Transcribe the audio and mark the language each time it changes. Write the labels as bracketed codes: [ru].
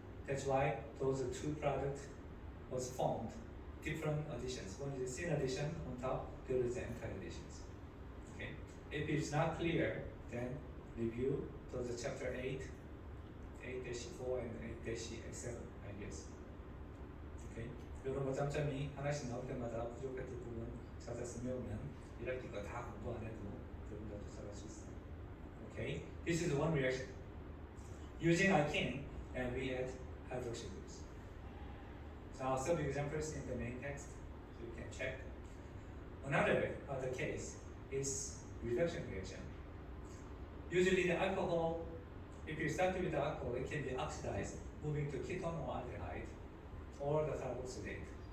[en] That's why those two products was formed, different additions. One is a syn addition on top, the other is anti-additions. Okay. If it's not clear, then review those chapter 8, 8-4 and 8-X7, I guess. Okay. [ko] 이런 거 짬짬이 하나씩 나올 때마다 부족했던 부분 찾아서 외우면 1학기 거 다 공부 안 해도 여러분들 쫓아갈 수 있어요. [en] Okay. This is one reaction. Using alkene, and we add hydroxyl groups. So I'll show you examples in the main text, so you can check. Another other case is reduction reaction. Usually the alcohol, if you start with the alcohol, it can be oxidized, moving to ketone or aldehyde, or the carboxylate.